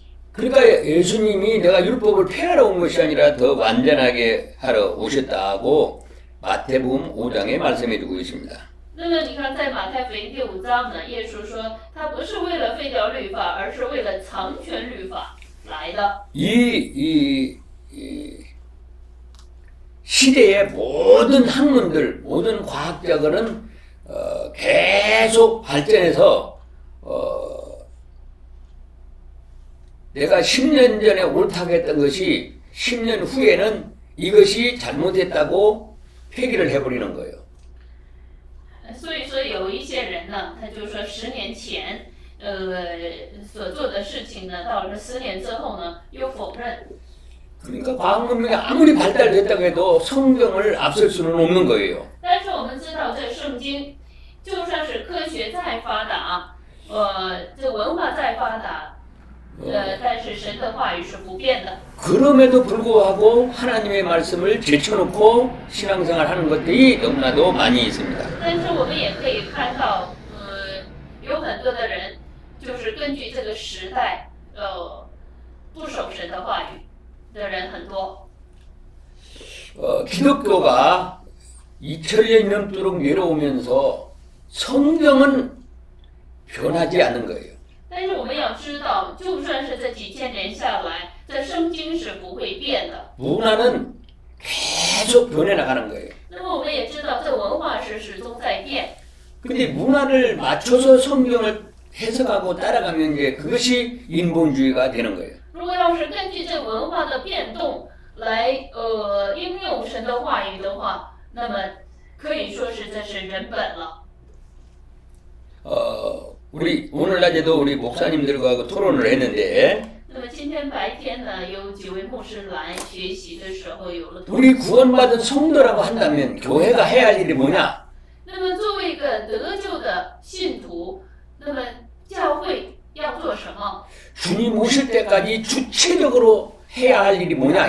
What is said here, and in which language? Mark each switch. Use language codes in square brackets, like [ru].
[ko] 그러니까 예수님이 내가 율법을 폐하러 온 것이 아니라 더 완전하게 하러 오셨다고 마태복음 5장에 말씀해 주고 있습니다. [zh] 那么你看，在马太福音第5章呢，耶稣说他不是为了废掉律法，而是为了成全律法来的。 [ko] 이 시대의 모든 학문들, 모든 과학자들은 계속 발전해서 내가 10년 전에 옳다고 했던 것이 10년 후에는 이것이 잘못했다고 폐기를 해버리는 거예요. [zh] 所以说，有一些人呢，他就说10年前，所做的事情呢，到了10年之后呢，又否认。 [ko] 그러니까 과학 문명이 아무리 발달됐다고 해도 성경을 앞설 수는 없는 거예요. [zh] 但是我们知道，这圣经就算是科学再发达，这文化再发达，但是神的话语是不变的。 [ko] 그럼에도 불구하고 하나님의 말씀을 제쳐놓고 신앙생활 하는 것들이 너무나도 많이 있습니다. [zh] 但是我们也可以看到，有很多的人就是根据这个时代，不守神的话语的人很多。 [ko] 기독교가 2000년 넘도록 내려오면서 성경은 변하지 않는 거예요. [zh] 但是我们要知道，就算是这几千年下来，这圣经是不会变的。 [ko] 문화는 계속 변해나가는 거예요. [zh] 那么我们也知道，这文化是始终在变。 [ko] 근데 문화를 맞춰서 성경을 해석하고 따라가면 이제 그것이 인본주의가 되는 거예요. [zh] 如果要是根据这文化的变动来应用神的话语的话，那么可以说是这是人本了。 [ko] 우리 오늘 낮에도 우리 목사님들과 토론을 했는데 [zh] 那么今天白天呢，有几位牧师来学习的时候有了讨论。 [ko] 우리 구원받은 성도라고 한다면 교회가 해야 할 일이 뭐냐? [zh] 那么作为一个得救的信徒，那么教会要做什么？ [ko] 주님 오실 때까지 주체적으로 해야 할 일이 뭐냐?